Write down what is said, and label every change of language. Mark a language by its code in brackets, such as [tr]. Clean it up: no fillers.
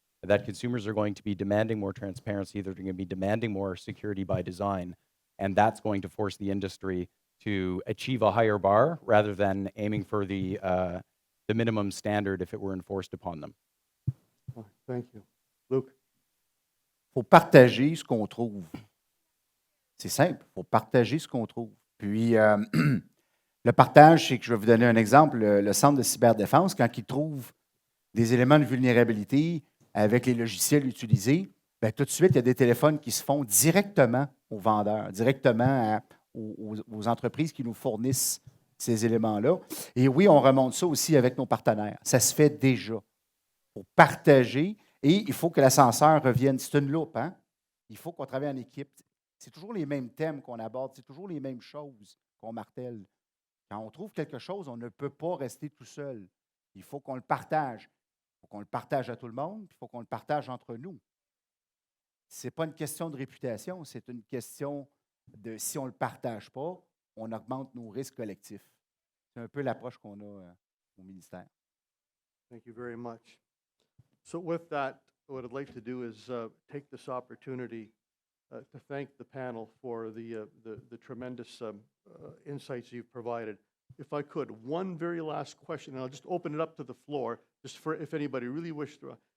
[en] That consumers are going to be demanding more transparency, they're going to be demanding more security by design, and that's going to force the industry to achieve a higher bar rather than aiming for the minimum standard if it were enforced upon them. Thank you. Luke. [fr] Il faut partager ce qu'on trouve. C'est simple, il faut partager ce qu'on trouve. Puis, le partage, c'est que je vais vous donner un exemple. Le centre de cyberdéfense, quand il trouve des éléments de vulnérabilité avec les logiciels utilisés, bien, tout de suite, il y a des téléphones qui se font directement aux vendeurs, directement aux entreprises qui nous fournissent ces éléments-là. Et oui, on remonte ça aussi avec nos partenaires. Ça se fait déjà. Pour partager, et il faut que l'ascenseur revienne. C'est une loupe, hein? Il faut qu'on travaille en équipe. C'est toujours les mêmes thèmes qu'on aborde, c'est toujours les mêmes choses qu'on martèle. Quand on trouve quelque chose, on ne peut pas rester tout seul. Il faut qu'on le partage. Il faut qu'on le partage à tout le monde, puis il faut qu'on le partage entre nous. Ce n'est pas une question de réputation, c'est une question de si on ne le partage pas, on augmente nos risques collectifs. C'est un peu l'approche qu'on a au ministère. [en] Thank you very much. So with that, what I'd like to do is take this opportunity to thank the panel for the tremendous insights you've provided. If I could, one very last question, and I'll just open it up to the floor, just for if anybody really wished to.